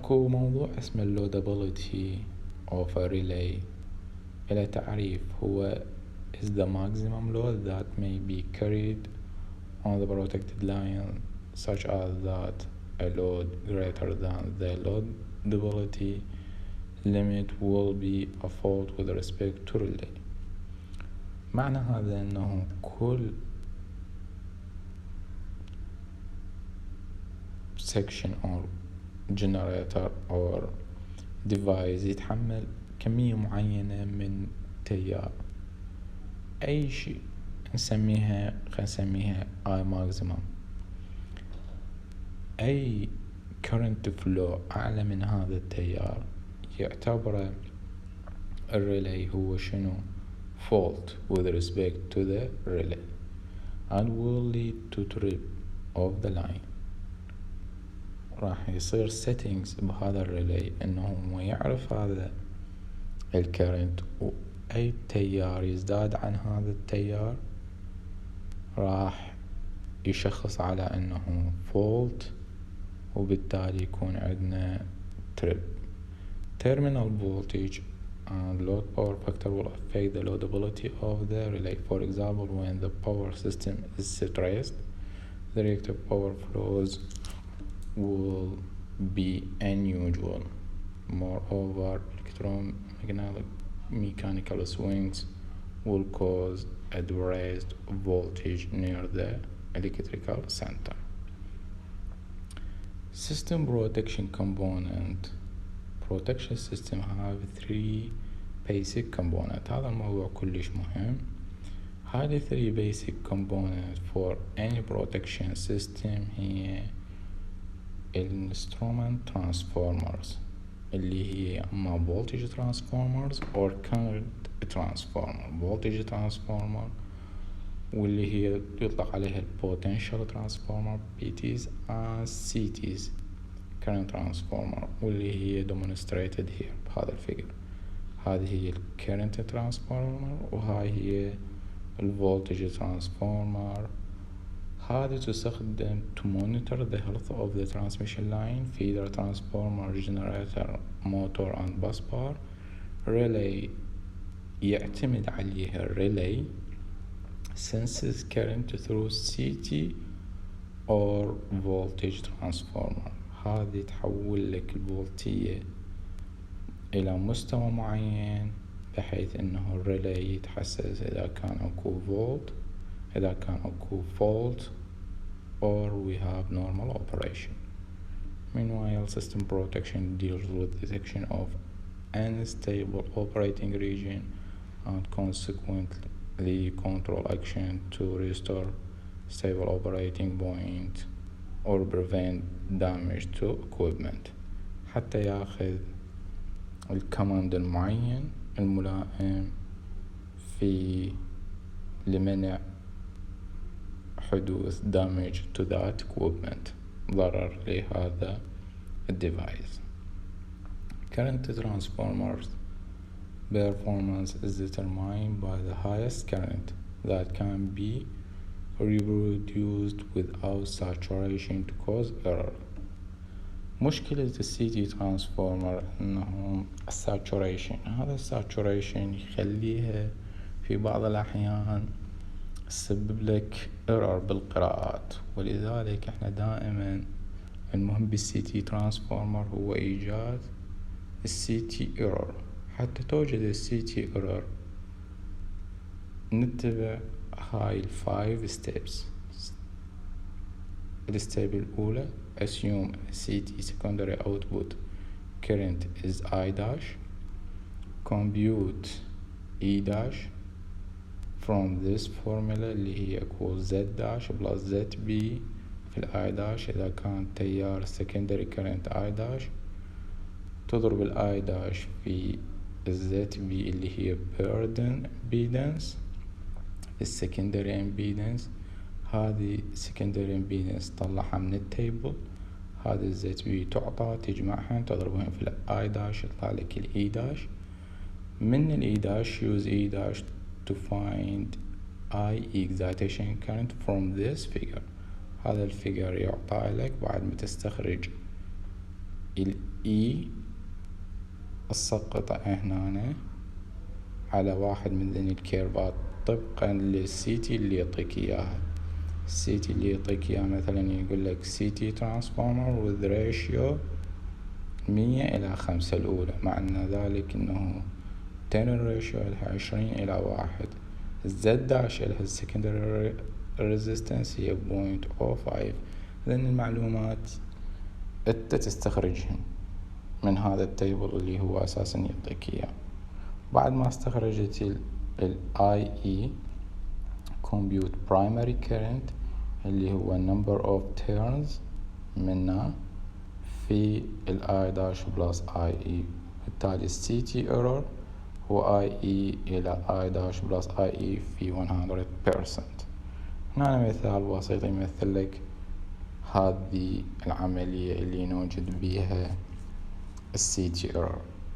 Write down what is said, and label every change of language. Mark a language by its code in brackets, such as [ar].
[ar] اكو موضوع اسمه اللودابيلتي [en] of a relay. [ar] إلى تعريف هو [en] is the maximum load that may be carried on the protected line, such as that a load greater than the loadability limit will be a fault with respect to relay. [ar] معنى هذا أنه كل [en] section or generator or device [ar] يتحمل كمية معينة من تيار، أي شيء خلينا نسميها I maximum. [en] أي current flow [ar] أعلى من هذا التيار يعتبر الريلي هو شنو [en] fault with respect to the relay and will lead to trip of the line. [ar] راح يصير settings بهذا الريلي انه هو يعرف هذا الكرنت، واي تيار يزداد عن هذا التيار راح يشخص على انه fault، وبالتالي يكون عندنا trip. [en] Terminal voltage and load power factor will affect the loadability of the relay. For example, when the power system is stressed, the reactive power flows will be unusual. Moreover, electromechanical swings will cause a raised voltage near the electrical center. System protection component. Protection system have three basic components. [ar] هذا الموضوع كلش مهم. [en] هذه three basic components for any protection system هي instrument transformers [ar] اللي هي اما [en] voltage transformers or current transformer. voltage transformer [ar] واللي هي يطلق عليها [en] potential transformer PTs and CTs. current transformer [ar] واللي هي [en] demonstrated here [ar] بهذا الفيجر. هذه هي current transformer وهاي هي voltage transformer. هذه تستخدم [en] to monitor the health of the transmission line, feeder transformer, generator, motor and bus bar. relay [ar] يعتمد عليها [en] relay senses current through CT or voltage transformer. [ar] هذه تحول لك الفولتية إلى مستوى معين بحيث أنه الريلي يتحسس إذا كان أكو فولت، إذا كان أكو [en] fault or we have normal operation. Meanwhile, system protection deals with detection of unstable operating region and consequently control action to restore stable operating point or prevent damage to equipment [ar] حتى ياخذ الكماند المعين الملائم في لمنع حدوث [en] damage to that equipment، [ar] ضرر لهذا الديفايس. [en] current transformers performance is determined by the highest current that can be reproduced without saturation to cause error. [ar] مشكلة السي ترانسفورمر انه الساتوريشن، هذا الساتوريشن يخليها في بعض الاحيان تسبب لك error بالقراءات، ولذلك احنا دائما المهم بالسي تي ترانسفورمر هو ايجاد السي تي error. حتى توجد السي تي error نتبع هاي الفايف ستيبس. الستيب الأولى [en] assume CT secondary output current is I dash, compute E dash from this formula اللي هي equals Z dash plus ZB في ال I dash [ar] إذا كان تيار [en] secondary current I dash، [ar] تضرب ال [en] I dash في ZB اللي هي burden impedance secondary impedance. [ar] هذه secondary impedance طلعها من التيبل، هذه الزد بي تعطى تجمعها تضربهم في الاي داش يطلع لك الاي داش. من الاي داش use اي داش [en] to find I excitation current from this figure. [ar] هذا الفيجر يعطى لك بعد ما تستخرج E اسقطه هنا على واحد من ذني الكيرفات طبقا للسيتي اللي يعطيك اياها. السيتي اللي يعطيك اياها مثلا يقول لك سيتي ترانسفورمر with ratio 100:5 الأولى، معنى ذلك انه تيرن ريشيو لها 20:1. الزد داش لها السكندري ريزيستنس هي 0.05. لأن المعلومات انت تستخرجهن من هذا التيبل اللي هو أساسا يعطيك إياه. بعد ما استخرجت ال [en] IE compute primary current اللي هو number of turns [ar] منه في ال [en] I dash plus IE، [ar] بالتالي [en] CT error هو IE إلى I dash plus IE في 100%. [ar] هنا مثال بسيط يمثل لك هذه العملية اللي نوجد بها CT error.